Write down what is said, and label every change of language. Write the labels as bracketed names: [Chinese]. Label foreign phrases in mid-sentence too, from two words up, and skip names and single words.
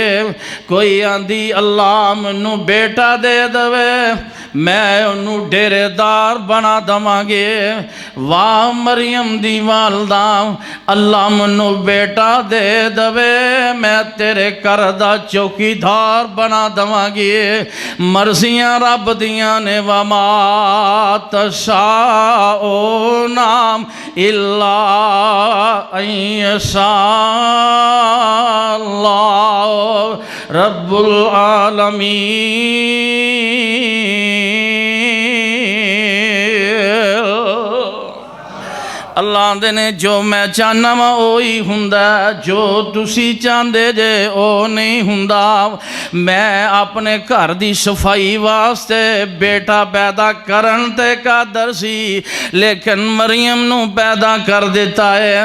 [Punjabi] ਕੋਈ ਆਂਦੀ ਅੱਲਾਹ ਮੈਨੂੰ ਬੇਟਾ ਦੇ ਦਵੇ ਮੈਂ ਉਨ੍ਹਾਂ ਨੇ ਡੇਰੇਦਾਰ ਬਣਾ ਦਵਾਂਗੇ। ਵਾਹ ਮਰੀਅਮ ਦੀ ਵਾਲਦਾ ਅੱਲਾਹ ਮੈਨੂੰ ਬੇਟਾ ਦੇ ਦਵੇ ਮੈਂ ਤੇਰੇ ਘਰ ਦਾ ਚੌਕੀਦਾਰ ਬਣਾ ਦਵਾਂਗੀ। ਮਰਜ਼ੀਆਂ ਰੱਬ ਦੀਆਂ ਨੇ [Arabic] وما تشاؤون إلا أن يشاء الله رب العالمين. [Punjabi] ਅੱਲਾਹ ਆਂਦੇ ਨੇ ਜੋ ਮੈਂ ਚਾਹਨਾ ਵਾ ਵਹੀ ਹੁੰਦਾ, ਜੋ ਤੁਸੀਂ ਚਾਹਤੇ ਜੇ ਵੋ ਨਹੀਂ ਹੁੰਦਾ। ਮੈਂ ਆਪਣੇ ਘਰ ਕੀ ਸਫ਼ਾਈ ਵਾਸਤੇ ਬੇਟਾ ਪੈਦਾ ਕਰਨ ਤੇ ਕਾਦਰ ਸੀ, ਲੇਕਿਨ ਮਰੀਅਮ ਨੂੰ ਪੈਦਾ ਕਰ ਦਿੱਤਾ ਹੈ।